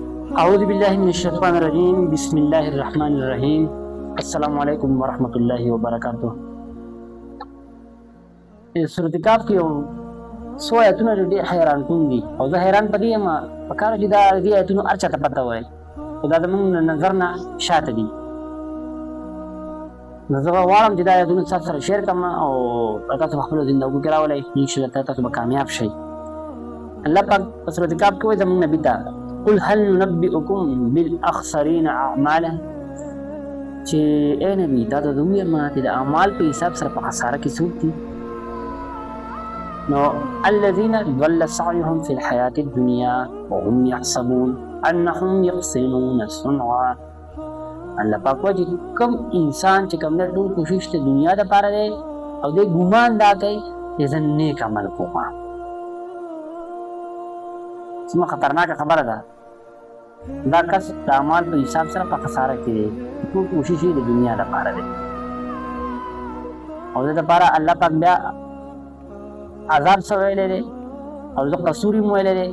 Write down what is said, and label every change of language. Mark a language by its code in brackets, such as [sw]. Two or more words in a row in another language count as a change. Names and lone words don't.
[ar] أعوذ بالله من الشيطان الرجيم بسم الله الرحمن الرحيم السلام علیکم ورحمۃ اللہ وبرکاتہ. [ps] سورۃ کهف کې یو څو آیتونه ډېر حیران کون دي او زه حیران پدې یم په کار چې دا دې آیتونو هر چاته پته وای خو دا زموږ نظر نه شاته دي. نو زه غواړم چې دا آیتونه تاسو سره شیر کړم او تاسو په خپلو زندګیو کې راولئ، انشاءالله تاسو به کامیاب شئ. الله پاک په سورۃ کهف کې وایي زموږ نبي ته [ar] قل هل ننبئکم بالاخسرین اعمالا، [ps] چې اے نبی دا ته ووایم چې د اعمال په حساب سره په خساره کې څوک دي؟ [ar] نو الذين ضل سعيهم في الحياة الدنيا وهم يحسبون انهم يحسنون صنعا. [ps] الله پاک وایي کوم انسان چې کوم نه ټول کوشش ته دنیا د پاره دی او د ګمان دا کوي چې زه نیک عمل کوم. څومره خطرناکه خبره ده. دا کس د اعمال په حساب سره په خساره کې دی، ټول کوشش یې د دنیا لپاره دی او د لپاره الله پاک بیا عذاب څه ویلی دی او زه قصور یې ویلی دی.